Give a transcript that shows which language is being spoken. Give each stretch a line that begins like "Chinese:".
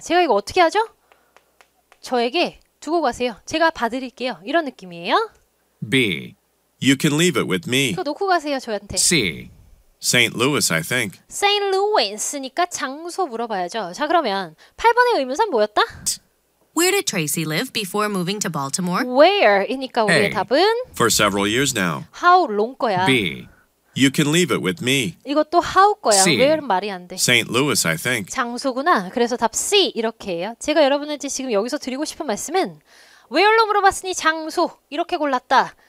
Korean: 제가 이거 어떻게 하죠? 저에게 두고 가세요. 제가 봐드릴게요. 이런 느낌이에요.
English: B. You can leave it with me.
Korean: 이거 놓고 가세요. 저한테.
English: C. St. Louis, I think. St.
Korean: Louis니까 장소 물어봐야죠. 자, 그러면 8번의 의문사 뭐였다?
English: Where did Tracy live before moving to Baltimore?
Korean: Where이니까 우리의
English: A.
Korean: 답은
English: For several years now.
Korean: how long 거야.
English: B. You can leave it with me.
Korean: 이것도 how 거야.
English: C.
Korean: where는 말이 안 돼.
English: St. Louis, I think.
Korean: 장소구나. 그래서 답 C 이렇게 해요. 제가 여러분한테 지금 여기서 드리고 싶은 말씀은 where로 물어봤으니 장소 이렇게 골랐다.